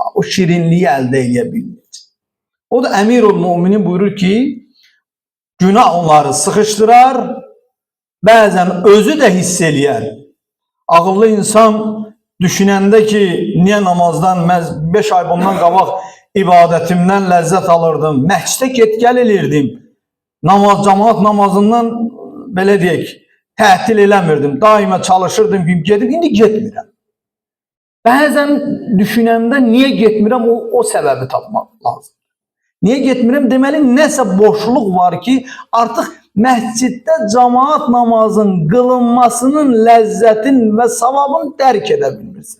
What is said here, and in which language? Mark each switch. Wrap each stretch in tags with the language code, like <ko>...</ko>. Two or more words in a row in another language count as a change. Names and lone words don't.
<tr>O şirinliği elde edebilmeyecek. O da Emirul Müminin buyurur ki günah onları sıkıştırar. Bazen özü de hissediyor.</tr> <az>Ağıllı insan düşünende ki niye namazdan 5 ay bundan qabaq ibadetimden lezzet alırdım. Məhcdə get gəl elirdim. Cemaat namazından belə deyək tətil eləmirdim. Daima çalışırdım, gedim. İndi getmirəm. Bəzən düşünəndə niye getmirəm o səbəbi tapmaq lazım. Niye getmirəm? Deməli nəsə boşluq var ki artıq məsciddə cemaat namazın qılınmasının ləzzətin və savabını dərk edə bilmirsən.</az>